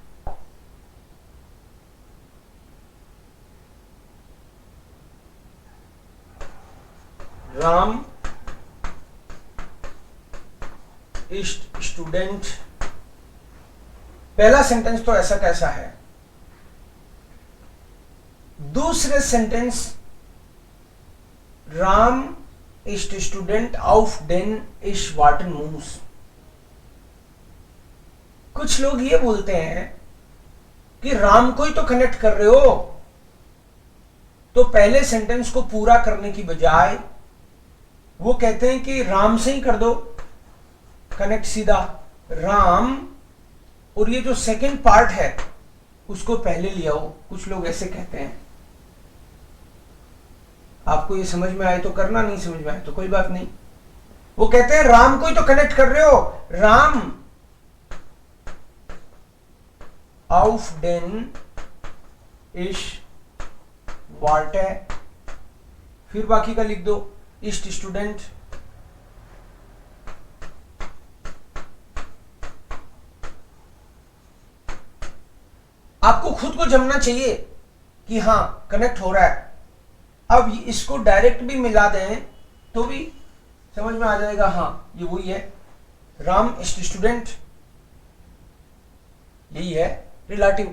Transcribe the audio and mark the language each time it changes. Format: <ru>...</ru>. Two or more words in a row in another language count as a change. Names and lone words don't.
<de>राम ist Student,</de> <hi>पहला सेंटेंस तो ऐसा कैसा है, दूसरे सेंटेंस राम</hi> <de>ist Student auf den ich warten muss।</de> <hi>कुछ लोग ये बोलते हैं कि राम को ही तो कनेक्ट कर रहे हो, तो पहले सेंटेंस को पूरा करने की बजाय वो कहते हैं कि राम से ही कर दो कनेक्ट सीधा, राम और ये जो सेकंड पार्ट है उसको पहले ले आओ, कुछ लोग ऐसे कहते हैं। आपको ये समझ में आए तो करना, नहीं समझ में आए तो कोई बात नहीं। वो कहते हैं राम को ही तो कनेक्ट कर रहे हो, राम</hi> <de>auf den ich warte,</de> <hi>फिर बाकी का लिख दो</hi> <de>ist Student,</de> <hi>आपको खुद को जमना चाहिए कि हाँ कनेक्ट हो रहा है। अब इसको डायरेक्ट भी मिला दें तो भी समझ में आ जाएगा, हाँ ये वही है, राम</hi> <de>ist Student,</de> <hi>यही है रिलेटिव।</hi>